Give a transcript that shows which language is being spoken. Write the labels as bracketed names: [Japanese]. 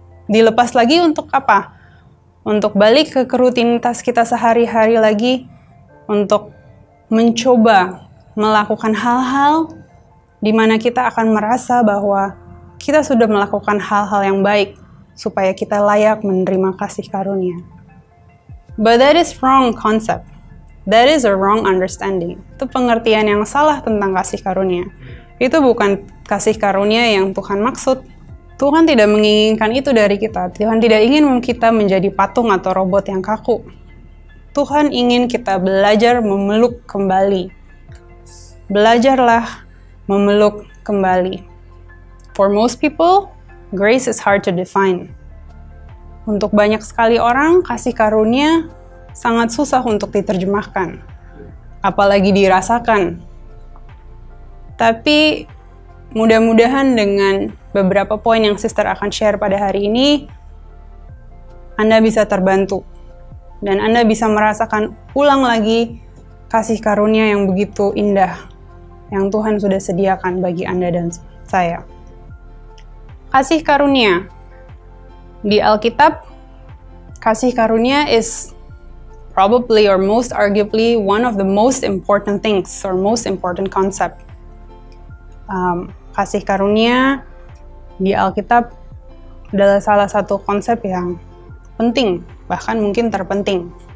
[Indonesian] Dilepas lagi untuk apa? Untuk balik ke rutinitas kita sehari-hari lagi, untuk mencoba melakukan hal-hal di mana kita akan merasa bahwa kita sudah melakukan hal-hal yang baik supaya kita layak menerima kasih karunia. [English] But that is wrong concept. That is a wrong understanding. [Indonesian] Itu pengertian yang salah tentang kasih karunia. Itu bukan kasih karunia yang Tuhan maksud. Tuhan tidak menginginkan itu dari kita. Tuhan tidak ingin kita menjadi patung atau robot yang kaku. Tuhan ingin kita belajar memeluk kembali. Belajarlah memeluk kembali. [English] For most people, grace is hard to define. [Indonesian] Untuk banyak sekali orang, kasih karunia sangat susah untuk diterjemahkan, apalagi dirasakan. Tapi mudah-mudahan dengan beberapa poin yang sister akan share pada hari ini, Anda bisa terbantu dan Anda bisa merasakan ulang lagi kasih karunia yang begitu indah yang Tuhan sudah sediakan bagi Anda dan saya. Kasih karunia di Alkitab, [English] kasih karunia is probably or most arguably one of the most important things or most important concept. [Indonesian] Kasih karunia di Alkitab adalah salah satu konsep yang penting, bahkan mungkin terpenting.